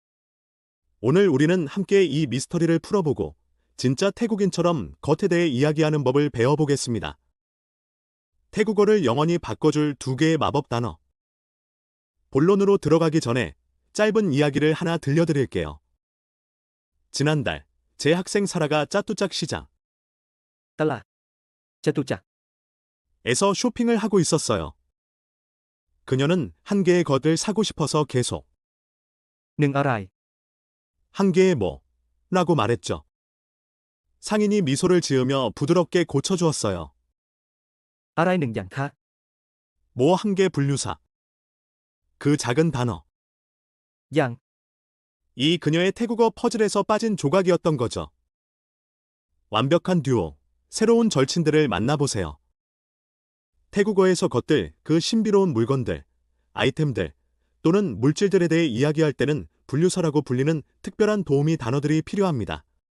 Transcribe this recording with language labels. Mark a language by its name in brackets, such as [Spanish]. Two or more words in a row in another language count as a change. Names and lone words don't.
[Korean] 오늘 우리는 함께 이 미스터리를 풀어보고 진짜 태국인처럼 겉에 대해 이야기하는 법을 배워보겠습니다. 태국어를 영원히 바꿔줄 두 개의 마법 단어. 본론으로 들어가기 전에 짧은 이야기를 하나 들려드릴게요. 지난달, 제 학생 사라가 짜뚜짝 시장 ตลาด จตุจักร 에서 쇼핑을 하고 있었어요. 그녀는 한 개의 것을 사고 싶어서 계속 1 อะไร 한 개의 뭐? 라고 말했죠. 상인이 미소를 지으며 부드럽게 고쳐주었어요. [Thai] อะไร1 อย่างคะ [Korean] 뭐 한 개 분류사. 그 작은 단어. อย่าง 이 그녀의 태국어 퍼즐에서 빠진 조각이었던 거죠. 완벽한 듀오, 새로운 절친들을 만나보세요. 태국어에서 것들, 그 신비로운 물건들, 아이템들 또는 물질들에 대해 이야기할 때는 분류사라고 불리는 특별한 도우미 단어들이 필요합니다.